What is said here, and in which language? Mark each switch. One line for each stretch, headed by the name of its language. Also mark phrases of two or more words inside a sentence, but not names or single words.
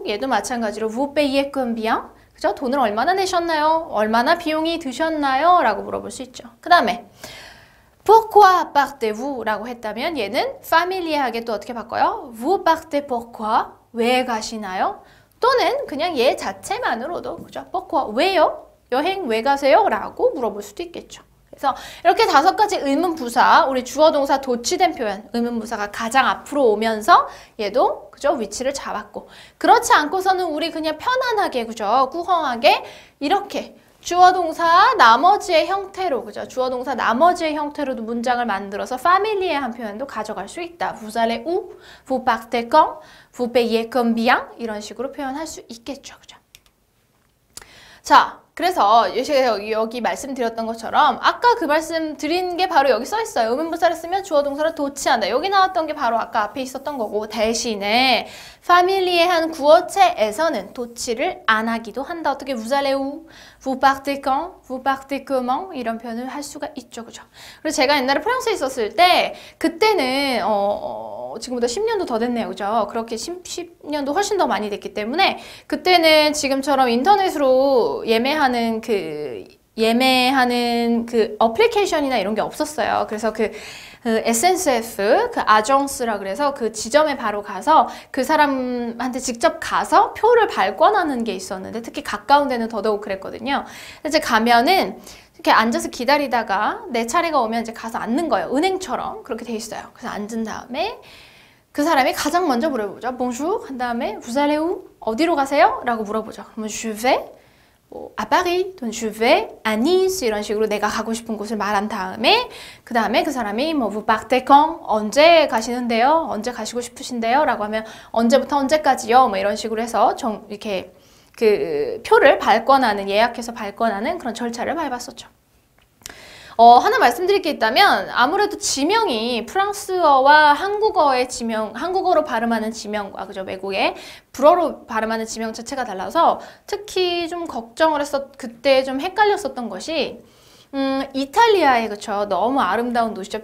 Korean: 얘도 마찬가지로
French: vous payez combien?
Korean: 그죠? 돈을 얼마나 내셨나요? 얼마나 비용이 드셨나요? 라고 물어볼 수 있죠. 그 다음에
French: pourquoi partez-vous?
Korean: 라고 했다면 얘는 파밀리하게 또 어떻게 바꿔요?
French: vous partez pourquoi?
Korean: 왜 가시나요? 또는 그냥 얘 자체만으로도 그죠? pourquoi? 왜요? 여행 왜 가세요? 라고 물어볼 수도 있겠죠. 그래서 이렇게 5가지 의문부사, 우리 주어동사 도치된 표현, 의문부사가 가장 앞으로 오면서 얘도 그죠? 위치를 잡았고 그렇지 않고서는 우리 그냥 편안하게 그죠? 꾸렁하게 이렇게 주어동사 나머지의 형태로 그죠? 주어동사 나머지의 형태로도 문장을 만들어서 파밀리에한 표현도 가져갈 수 있다.
French: Vous allez où? Vous partez quand? Vous payez combien?
Korean: 이런 식으로 표현할 수 있겠죠. 그죠? 자, 그래서 여기 말씀드렸던 것처럼 아까 그 말씀 드린 게 바로 여기 써 있어요. 의문부사를 쓰면 주어 동사를 도치한다. 여기 나왔던 게 바로 아까 앞에 있었던 거고, 대신에 파밀리의 한 구어체에서는 도치를 안 하기도 한다. 어떻게
French: vous allez où? vous partez quand? vous partez comment?
Korean: 이런 표현을 할 수가 있죠. 그죠? 그래서 제가 옛날에 프랑스에 있었을 때 그때는 지금보다 10년도 더 됐네요. 그죠? 그렇게 10년도 훨씬 더 많이 됐기 때문에 그때는 지금처럼 인터넷으로 예매하는 그 어플리케이션이나 이런 게 없었어요. 그래서 그 SNCF, 그 아정스라 그래서 그 지점에 바로 가서 그 사람한테 직접 가서 표를 발권하는 게 있었는데, 특히 가까운 데는 더더욱 그랬거든요. 이제 가면은 이렇게 앉아서 기다리다가 내 차례가 오면 이제 가서 앉는 거예요. 은행처럼 그렇게 돼 있어요. 그래서 앉은 다음에 그 사람이 가장 먼저 물어보죠. Bonjour 한 다음에
French: vous allez où?
Korean: 어디로 가세요? 라고 물어보죠. 그러면
French: je vais à Paris,
Korean: 또는
French: je vais à Nice
Korean: 이런 식으로 내가 가고 싶은 곳을 말한 다음에 그 다음에 그 사람이 뭐
French: vous partez quand?
Korean: 언제 가시는데요? 언제 가시고 싶으신데요? 라고 하면 언제부터 언제까지요? 뭐 이런 식으로 해서 이렇게 그 표를 발권하는, 예약해서 발권하는 그런 절차를 밟았었죠. 하나 말씀드릴 게 있다면 아무래도 지명이 프랑스어와 한국어의 지명, 한국어로 발음하는 지명과 그죠, 외국의 불어로 발음하는 지명 자체가 달라서 특히 좀 걱정을 그때 좀 헷갈렸었던 것이 이탈리아의 그쵸, 너무 아름다운 도시죠.